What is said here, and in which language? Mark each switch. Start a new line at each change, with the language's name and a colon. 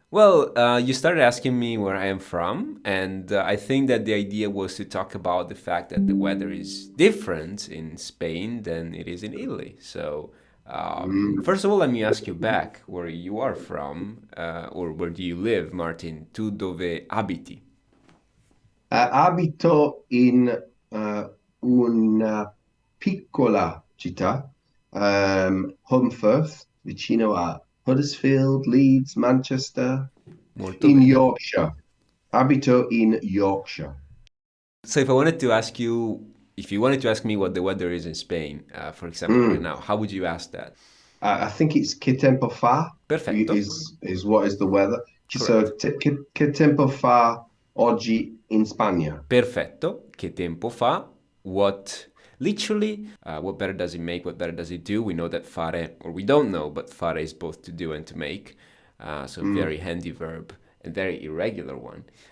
English: Well, you started asking me where I am from, and I think that the idea was to talk about the fact that the weather is different in Spain than it is in Italy. So, Mm. first of all, let me ask you back where you are from, or where do you live, Martin?
Italian: Tu dove abiti? Abito in una piccola città, Humforth, vicino a Huddersfield, Leeds, Manchester, Molto
English: in
Italian: bene. Yorkshire. Abito in Yorkshire.
English: So, if I wanted to ask you, if you wanted to ask me what the weather is in Spain, for example, right Mm. now, how would you ask that? I think it's
Italian: che tempo fa Perfetto.
English: is what is the weather. Correct.
Italian: Che tempo fa oggi in Spagna? Perfetto. Che tempo fa?
English: What literally, what better does it make? What better does it do? We know that fare, or we don't know, but fare is both to do and to make. So Mm. very handy verb and very irregular one.